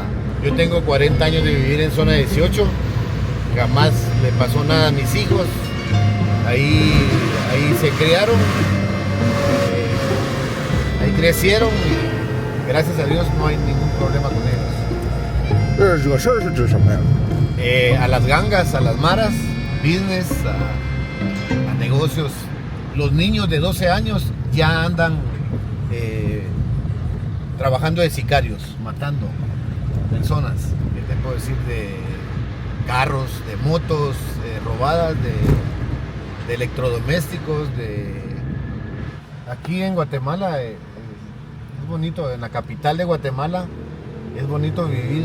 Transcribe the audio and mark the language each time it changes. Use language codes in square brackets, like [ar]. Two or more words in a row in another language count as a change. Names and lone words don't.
[es] Yo tengo 40 años de vivir en zona 18, jamás le pasó nada a mis hijos, ahí se criaron, ahí crecieron y gracias a Dios no hay ningún problema con ellos. [zh] 惹事儿是指什么呀？ [es] A las gangas, a las maras, business, a negocios. Los niños de 12 años ya andan trabajando de sicarios, matando personas, que te puedo decir, de carros, de motos, robadas, de electrodomésticos, Aquí en Guatemala es bonito, en la capital de Guatemala es bonito vivir.